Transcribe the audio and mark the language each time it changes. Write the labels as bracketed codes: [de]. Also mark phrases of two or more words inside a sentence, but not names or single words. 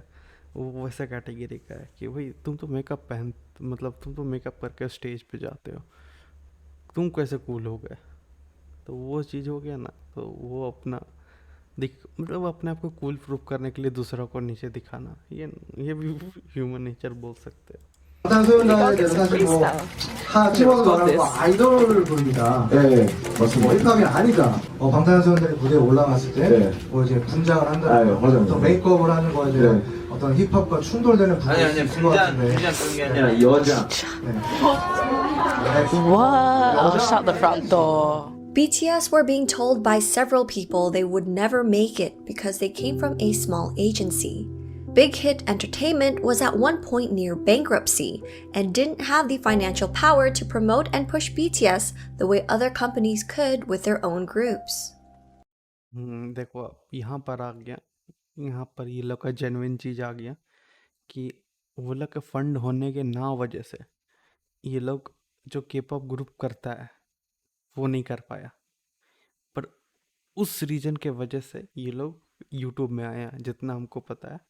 [hi] वो वैसा कैटेगरी का है कि भाई तुम तो मेकअप करके स्टेज पे जाते हो, तुम कैसे कूल हो गए। तो वो चीज़ हो गया ना, तो वो अपना मतलब अपने आप को कूल प्रूफ करने के लिए दूसरों को नीचे दिखाना, ये भी [en] human nature [hi] बोल सकते हैं। [ko] 방탄소년단에 대해서 사실 뭐 찍어서 말하고 아이돌 부릅니다. 네, 뭐 힙합이 아니다. 방탄소년단이 무대에 올라갔을 때 네. 뭐 이제 분장을 한다든가 맞아요. 어떤 메이크업을 하는 거에 대한 네. 어떤 힙합과 충돌되는 부분이 아니 있을 것 같은데. 분장 그런 게 아니라 여자. [en] What? Shut the front door. BTS were being told by several people they would never make it because they came from a small agency. Big Hit Entertainment was at one point near bankruptcy and didn't have the financial power to promote and push BTS the way other companies could with their own groups. [hi] देखो अब यहाँ पर आ गया, यहाँ पर ये लोग का जेन्युइन चीज़ आ गया कि वो लोग के फंड होने के ना वजह से ये लोग जो के [en] pop group [hi] करता है वो नहीं कर पाया, पर उस रीजन के वजह से ये लोग यूट्यूब में आए हैं, जितना हमको पता है।